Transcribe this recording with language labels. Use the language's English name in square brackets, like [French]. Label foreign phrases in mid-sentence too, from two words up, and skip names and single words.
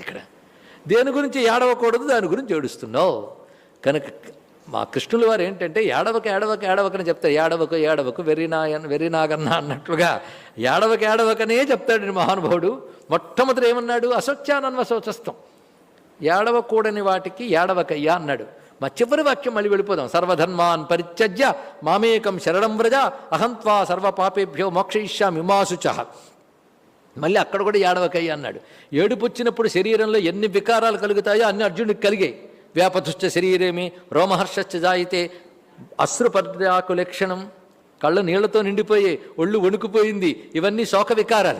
[Telugu] ఇక్కడ దేని గురించి ఏడవకూడదు దాని గురించి ఏడుస్తున్నావు కనుక మా కృష్ణుల వారు ఏంటంటే ఏడవకని చెప్తారు. ఏడవకు వెర్రినాగన్న అన్నట్లుగా ఏడవకనే చెప్తాడు మహానుభావుడు. మొట్టమొదటి ఏమన్నాడు? అశోచ్యానన్వశోచస్తం, ఏడవకూడని వాటికి ఏడవకయ్యా అన్నాడు. మా చివరి వాక్యం మళ్ళీ వెళ్ళిపోదాం. [Sanskrit] సర్వధర్మాన్ పరిత్యజ్య మామేకం శరణం వ్రజ అహంత్వా సర్వపాపేభ్యో మోక్షయిష్యామి మా శుచః. [Telugu] మళ్ళీ అక్కడ కూడా ఏడవకయ్యా అన్నాడు. ఏడుపు వచ్చినప్పుడు శరీరంలో ఎన్ని వికారాలు కలుగుతాయో అన్ని అర్జునుడికి కలిగాయి. [Sanskrit] వ్యాపతుశ్చ శరీరేమి రోమహర్షశ్చ జాయితే అశ్రుపర్యాకు లక్షణం, [Telugu] కళ్ళ నీళ్లతో నిండిపోయి ఒళ్ళు వణుకుపోయింది. ఇవన్నీ శోక వికారాలు.